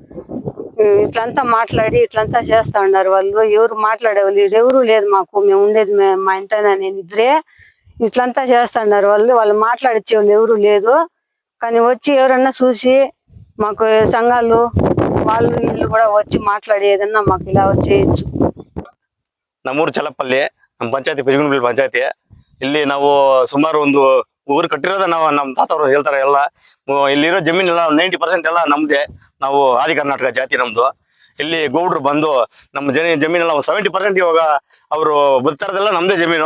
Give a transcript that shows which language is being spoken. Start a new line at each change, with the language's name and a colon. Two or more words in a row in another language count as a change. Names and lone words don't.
Telugu: ఇట్లంతా మాట్లాడి ఇట్లంతా చేస్తా ఉన్నారు. వాళ్ళు ఎవరు మాట్లాడేవాళ్ళు ఎవరు లేదు. మాకు మేము ఉండేది మా ఇంటనే నేను ఇద్దరే. ఇట్లంతా చేస్తున్నారు. వాళ్ళు మాట్లాడిచ్చే వాళ్ళు ఎవరు లేదు. కానీ వచ్చి ఎవరన్నా చూసి మాకు సంఘాలు వాళ్ళు వీళ్ళు కూడా వచ్చి మాట్లాడి ఏదన్నా మాకు ఇలా చేయొచ్చు.
Kannada: ನಮ್ಮೂರು ಚಲಪಲ್ಲಿ ನಮ್ಮ ಪಂಚಾಯತಿ ಪೆಜಗುಂಡಪಲ್ಲಿ ಪಂಚಾಯತಿ. ಇಲ್ಲಿ ನಾವು ಸುಮಾರು ಒಂದು ಊರು ಕಟ್ಟಿರೋದ ನಾವು ನಮ್ಮ ತಾತವರು ಹೇಳ್ತಾರೆ ಎಲ್ಲ. ಇಲ್ಲಿರೋ ಜಮೀನೆಲ್ಲ 90% ಎಲ್ಲ ನಮ್ದೇ. ನಾವು ಆದಿ ಕರ್ನಾಟಕ ಜಾತಿ ನಮ್ದು. ಇಲ್ಲಿ ಗೌಡ್ರು ಬಂದು ನಮ್ಮ ಜಮೀನೆಲ್ಲ 70% ಇವಾಗ ಅವರು ಬದುಕ್ತಾರದೆಲ್ಲ ನಮ್ದೇ ಜಮೀನು.